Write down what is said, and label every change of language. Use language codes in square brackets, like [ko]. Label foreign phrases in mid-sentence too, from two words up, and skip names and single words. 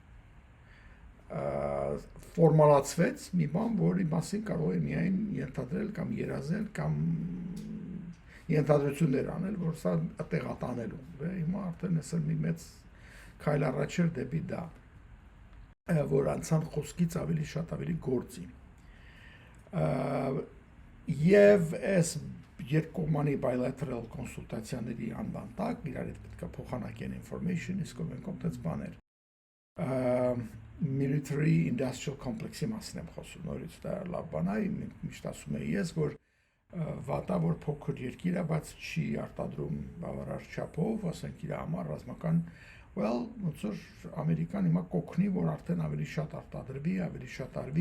[hy] Ֆորմալացվեց մի բան, որի մասին կարող է միայն ենթադրել կամ երազել կամ ենթադրություններ անել, որ սա տեղատանելու։ Հիմա արդեն այսօր մի մեծ քայլ առաջ էր դեպի դա, որ անցան խոսքից ավելի շատ ավելի գործի։ Եվ այս երկկողմանի bilateral կոնսուլտացիաների անվան տակ իրար հետ պետք է փոխանակեն information, իսկ ովքեր տես բաներ։ [en] Military industrial complex- [hy] ի մասին եմ խոսում, նորից դա լավ բան է, միշտ ասում եմ ես, որ վատա որ փոքր երկիր է, բայց չի արտադրում բավարար չափով, ասենք իր համար ռազմական ոնց որ Ամերիկան հիմա կօգնի, որ արդեն ավելի շատ արտադրվի, ավելի շատ արվի,